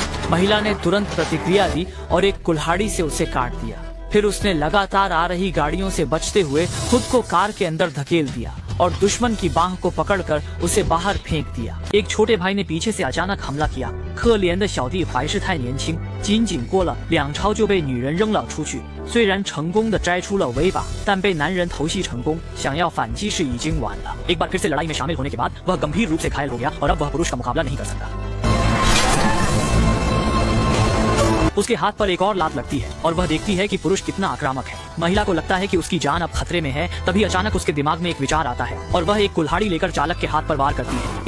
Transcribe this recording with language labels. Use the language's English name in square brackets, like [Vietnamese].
[Hindi] महिला ने तुरंत प्रतिक्रिया दी और एक कुल्हाड़ी से उसे काट दिया। फिर उसने लगातार आ रही गाड़ियों से बचते हुए खुद को कार के अंदर धकेल दिया और दुश्मन की बाह को पकड़कर उसे बाहर फेंक दिया। एक छोटे भाई ने पीछे से अचानक हमला किया। [Chinese] 可怜的小弟还是太年轻，仅仅过了2超就被女人扔了出去。虽然成功的摘出了尾巴，但被男人偷袭成功，想要反击是已经晚了。 [Hindi] एक बार फिर से लड़ाई में शामिल होने के बाद वह गंभीर रूप से घायल हो गया और अब वह पुरुष का मुकाबला नहीं कर सकता। उसके हाथ पर एक और लात लगती है और वह देखती है कि पुरुष कितना आक्रामक है। महिला को लगता है कि उसकी जान अब खतरे में है। तभी अचानक उसके दिमाग में एक विचार आता है और वह एक कुल्हाड़ी लेकर चालक के हाथ पर वार करती है।